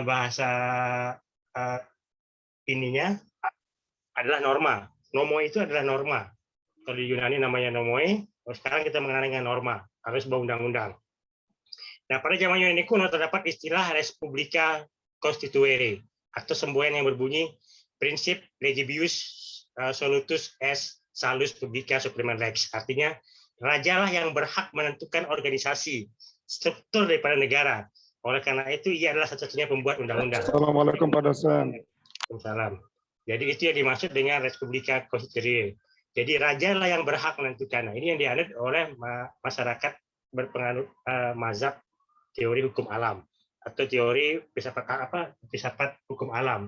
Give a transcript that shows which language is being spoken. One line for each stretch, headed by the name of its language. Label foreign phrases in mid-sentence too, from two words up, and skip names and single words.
Indonesian: Atau dalam bahasa ininya adalah norma. Nomo itu adalah norma. Kalau di Yunani namanya nomoi, sekarang kita mengenal dengan norma, harus sebuah undang-undang. Nah, pada zaman Yunani kuno terdapat istilah
Latin: Respublica Constituere
Indonesian: atau semboyan yang berbunyi prinsip
Latin: legibius solutus est salus publica suprema lex.
Indonesian: Artinya, rajalah yang berhak menentukan organisasi, struktur daripada negara. Oleh karena itu, ia adalah satu-satunya pembuat undang-undang. Assalamualaikum Pak dosen. Waalaikumsalam. Jadi itu yang dimaksud dengan
Latin: Respublika Constituere.
Indonesian: Jadi raja lah yang berhak menentukan. Nah, ini yang dianut oleh masyarakat berpengaruh mazhab teori hukum alam atau teori filsafat hukum alam.